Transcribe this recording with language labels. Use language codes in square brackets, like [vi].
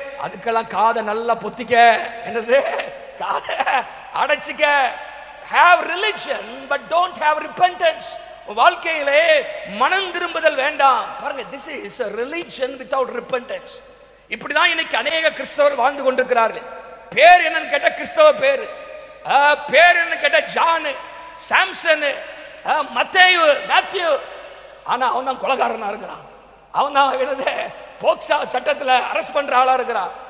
[ta] அதுக்கெல்லாம் காதை நல்லா பொத்திக்க, என்னது காதை அடைச்சிக்க. [en] have religion but don't have repentance. [ta] வாழ்க்கையிலே மனம் திரும்புதல் வேண்டாம். [en] பாருங்க, this is a religion without repentance. [ta] இப்படிதான் இன்னைக்கு அநேக கிறிஸ்தவர் வாழ்ந்து கொண்டிருக்கிறார்கள். பேர் என்னன்னு கேட்ட கிறிஸ்தவ பேர், பேர் என்ன கேட்ட ஜான், சாம்சன், மத்தேயு, மேத்யூ, ஆனா அவன் தான் கொலைகாரனா இருக்கிறான். அவன் தான் என்னது போக்சா சட்டத்தில் அரெஸ்ட் பண்ற ஆளா இருக்கிறான்.